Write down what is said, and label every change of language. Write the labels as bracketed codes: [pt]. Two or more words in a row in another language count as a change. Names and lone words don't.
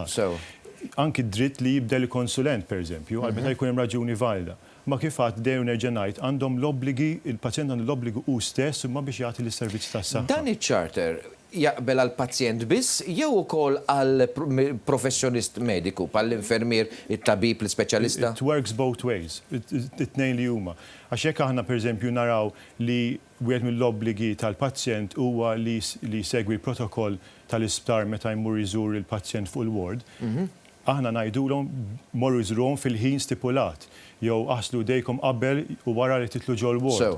[mt] Anki dritt li jibdel il-konsulent, pereżempju, għal meta jkun hemm raġuni valida. Ma kif għad dejjem nerġa' ngħid għandhom l-obbligi, il-pazjent għandu l-obbligu hu stess imma biex jagħti l-servizz tas-saħħa. Dan iċ-charter jaqbel għal pazjent biss jew ukoll għal professjonist mediku, bħall-infermier, it-tabib, l-speċjalista? [en] It works both ways, [mt] it-tnejn li huma. Għax hekk aħna pereżempju naraw li wieħed mill-obbligi tal-pazjent huwa li segwi l-protokoll tal-isptar meta jmur iżur il-pazjent fuq il-ward, aħna ngħidulhom morru jżurhom fil-ħin stipulat. Jew aħslu dejkom qabel u wara li titlu ġol ward.